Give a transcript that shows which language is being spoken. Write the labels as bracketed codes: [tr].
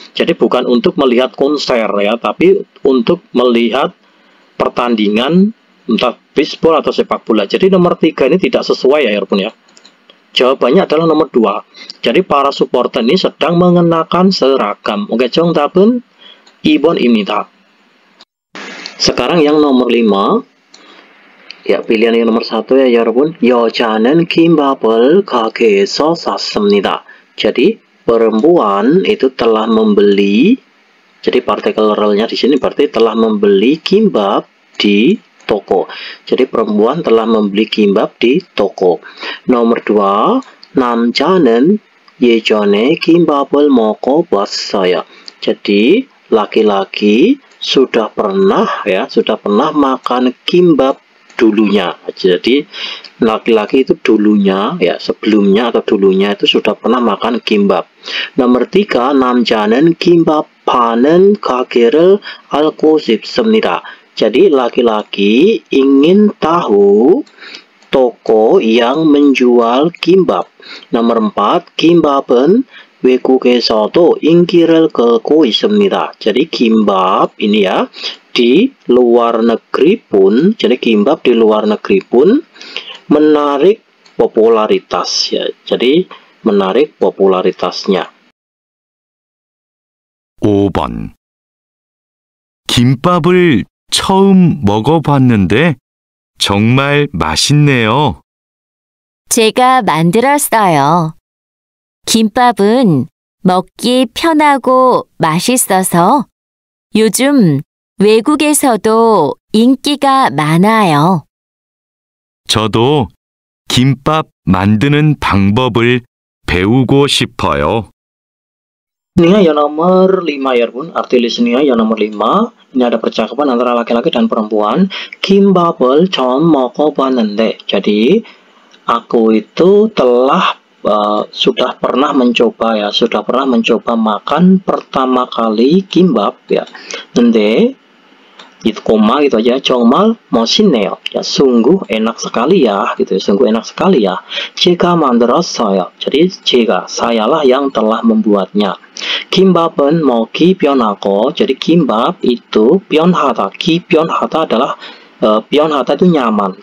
[id] Jadi bukan untuk melihat konser ya, tapi untuk melihat pertandingan entah bisbol atau sepak bola. Jadi nomor 3 ini tidak sesuai ya, Pun ya. Jawabannya adalah nomor 2. Jadi para supporter ini sedang mengenakan seragam. [ko] Oke, 정답은 2번입니다. [id] Sekarang yang nomor 5. Ya, pilihan yang nomor 1 ya, [ko] 여러분. 여자는 김밥을 가게에서 샀습니다. [id] Jadi perempuan itu telah membeli Jadi partikel relnya di sini berarti telah membeli kimbap di toko. Jadi perempuan telah membeli kimbap di toko. Nomor 2, [ko] 남자는 예전에 김밥을 먹어봤어요. [id] Jadi laki-laki sudah pernah makan kimbap dulunya. Jadi laki-laki itu dulunya sebelumnya atau dulunya itu sudah pernah makan kimbap. Nomor 3, [ko] 남자는 김밥 파는 가게를 알고 싶습니다. [id] Jadi laki-laki ingin tahu toko yang menjual kimbap. Nomor 4, [ko] 김밥은 외국에서도 인기를 끌고 있습니다. [id] Jadi kimbap ini ya di luar negeri pun, jadi kimbap di luar negeri pun menarik popularitas ya. Jadi menarik popularitasnya. [ko] 5번. 김밥을 처음 먹어봤는데 정말 맛있네요. 제가 만들었어요. 김밥은 먹기 편하고 맛있어서 요즘 외국에서도 인기가 많아요. 저도 김밥 만드는 방법을 배우고 싶어요. [id] Listening yang nomor 5 ya bun, arti listening yang nomor 5. Ini ada percakapan antara laki-laki dan perempuan. [ko] 김밥을 처음 먹어봤는데. [id] Jadi aku itu telah sudah pernah mencoba makan pertama kali kimbap ya. Nanti itu koma gitu aja, [ko] 정말 멋있네요. [id] Ya, sungguh enak sekali ya, gitu. Sungguh enak sekali ya. [ko] 제가 만들었어요. [id] Jadi sayalah yang telah membuatnya. [ko] 김밥은 먹기 편하고, [id] jadi kimbap itu [ko] 편하다. [id] 편하다 adalah 편하다 itu nyaman.